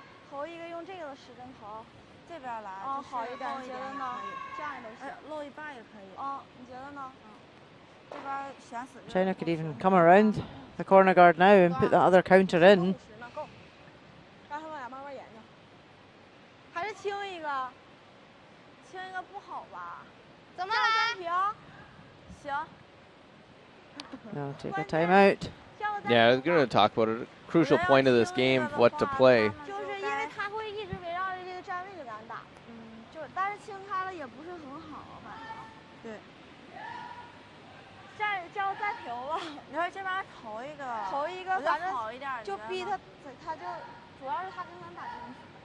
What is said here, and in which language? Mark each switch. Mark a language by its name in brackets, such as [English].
[Chinese] 头一个用这个的时针头，这边来，好一点，你觉得呢？这样也都行，露一半也可以。你觉得呢？这边悬死。 [English] China could even come around the corner guard now and put that other counter in. [Chinese] 够。让他们俩慢慢研究。还是清一个，清一个不好吧？怎么来？平。行。 [English] Now take a timeout. Yeah, I was going to talk about it. A crucial point of this game, what to play. [Chinese] 就是因为他会一直围绕着这个站位给咱打，但是清开了也不是很好，反正。对。站这要再平了。你说这边头一个，反正好一点，就逼他，他就主要是他跟咱打边区。